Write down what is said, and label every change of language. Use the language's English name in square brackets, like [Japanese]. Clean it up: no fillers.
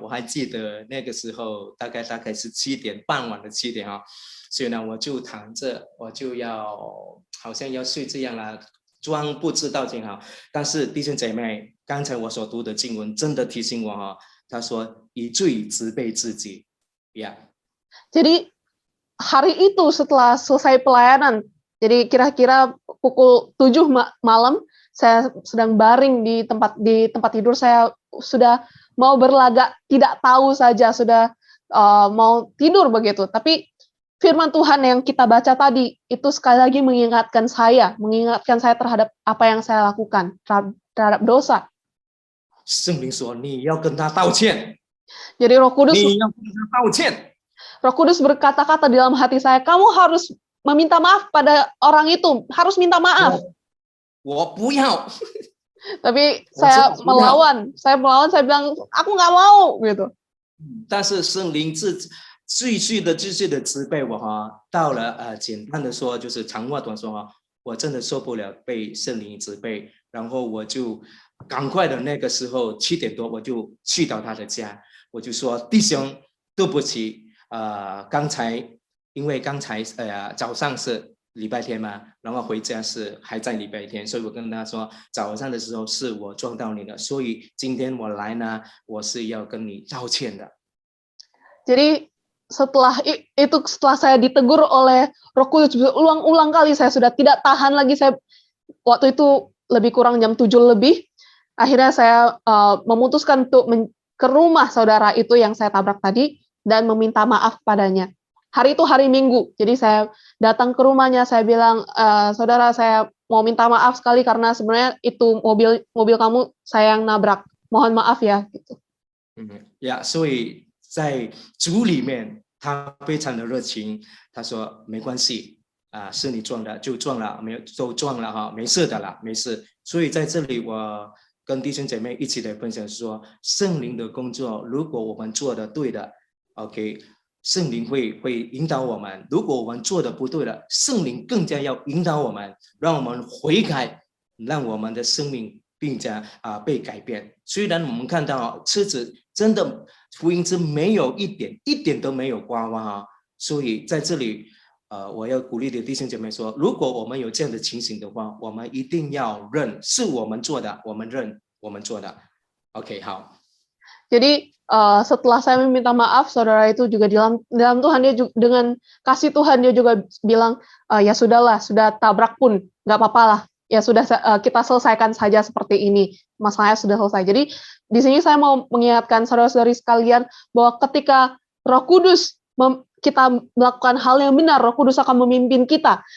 [Chinese] 我还记得那个时候大概是7点，傍晚的7点哈，所以呢我就躺着，我就要好像要睡这样啦，装不知道就好。但是弟兄姐妹，刚才我所读的经文真的提醒我哈，他说以罪责备自己，呀。 [Indonesian] Jadi hari itu setelah selesai pelayanan, jadi kira-kira pukul 7 malam, saya sedang baring di tempat tidur, saya sudah mau berlagak tidak tahu saja, sudah mau tidur begitu. Tapi firman Tuhan yang kita baca tadi itu sekali lagi mengingatkan saya terhadap apa yang saya lakukan, terhadap dosa. [Chinese] 圣灵说你要跟他道歉， [Indonesian] Jadi Roh Kudus [Chinese] 你要跟他道歉。 [Indonesian] Roh Kudus berkata-kata di dalam hati saya, kamu harus meminta maaf pada orang itu, harus minta maaf. [Chinese] 我不要。 [Indonesian] Tapi saya melawan, saya bilang, aku nggak mau gitu. [Chinese] 但是圣灵继续的责备我哈，到了简单的说就是长话短说哈，我真的受不了被圣灵责备，然后我就赶快的那个时候7点多我就去到他的家，我就说弟兄对不起，刚才因为刚才早上是礼拜天嘛，然后回家是还在礼拜天，所以我跟他说早上的时候是我撞到你的，所以今天我来呢，我是要跟你道歉的。 [Indonesian] Jadi setelah saya ditegur oleh Roh Kudus ulang-ulang kali, saya sudah tidak tahan lagi. Saya waktu itu lebih kurang jam 7 lebih. Akhirnya saya memutuskan untuk ke rumah saudara itu yang saya tabrak tadi dan meminta maaf padanya. Hari itu hari Minggu, jadi saya datang ke rumahnya, saya bilang, saudara saya mau minta maaf sekali karena sebenarnya itu mobil kamu saya yang nabrak. Mohon maaf ya. Gitu. [Chinese] 呀，所以在主里面他非常的热情，他说没关系是你撞的就撞了，没有都撞了哈，没事的啦，没事。所以在这里我跟弟兄姐妹一起来分享说，圣灵的工作，如果我们做的对的 ，OK。圣灵会引导我们，如果我们做的不对了，圣灵更加要引导我们，让我们悔改，让我们的生命更加被改变。虽然我们看到车子真的福音之没有一点都没有刮弯啊，所以在这里我要鼓励的弟兄姐妹说，如果我们有这样的情形的话，我们一定要认是我们做的，我们认我们做的。 OK， 好。 [Indonesian] Jadi setelah saya meminta maaf, saudara itu juga dalam Tuhan, dia juga, dengan kasih Tuhan dia juga bilang, ya sudahlah, sudah tabrak pun nggak apa-apa lah, ya sudah kita selesaikan saja seperti ini, masalahnya sudah selesai. Jadi di sini saya mau mengingatkan saudara-saudari sekalian bahwa ketika Roh Kudus kita melakukan hal yang benar, Roh Kudus akan memimpin kita.